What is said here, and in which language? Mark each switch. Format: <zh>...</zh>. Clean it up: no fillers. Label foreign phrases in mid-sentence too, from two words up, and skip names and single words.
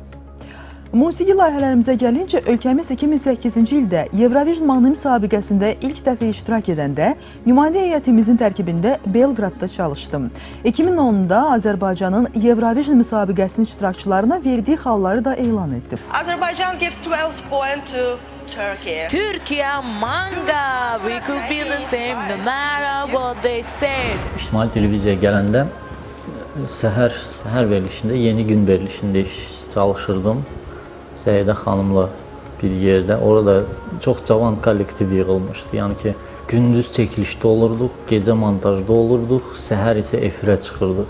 <az>Musiqi layihələrimizə gəlincə, ölkəmiz 2008-ci ildə Eurovision mahnı müsabiqəsində ilk dəfə iştirak edəndə nümayəndə heyətimizin tərkibində Belqradda çalışdım. 2010-da Azərbaycanın Eurovision müsabiqəsinin iştirakçılarına verdiyi xalları da elan etdim.</az> <en>Azerbaijan gives 12 points to Turkey. Türkiye manga, we could be the same no matter what they say.</en> <az>İctimai televiziyaya gələndə səhər verilişində, yeni gün verilişində çalışırdım. Səidə xanımla bir yerdə. Orada çox cavan kollektiv yığılmışdı. Yəni ki, gündüz çəkilişdə olurduq, gecə montajda olurduq, səhər isə efirə çıxırdıq.</az>